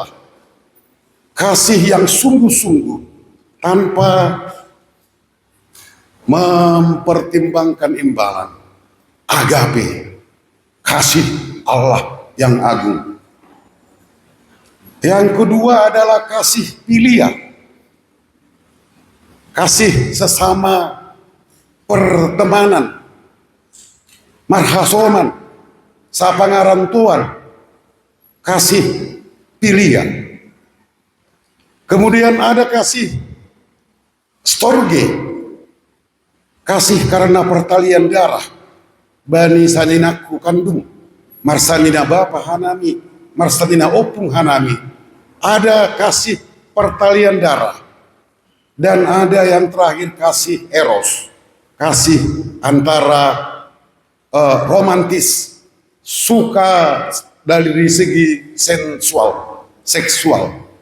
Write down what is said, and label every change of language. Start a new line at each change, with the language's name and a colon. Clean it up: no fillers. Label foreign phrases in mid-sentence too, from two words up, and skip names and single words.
Indonesian: Kasih yang sungguh-sungguh tanpa mempertimbangkan imbalan. Agape, kasih Allah yang agung. Yang kedua adalah kasih filia. Kasih sesama pertemanan,
Batak Simalungun: marhasoman, sapangaran Tuhan,
Indonesian: kasih filia. Kemudian ada kasih storge, kasih karena pertalian darah.
Batak Simalungun: Bani saninaku kandung, marsanina bapa hanami, marsanina opung hanami.
Indonesian: Ada kasih pertalian darah. Dan ada yang terakhir kasih eros, kasih antara romantis, suka dari segi sensual, seksual.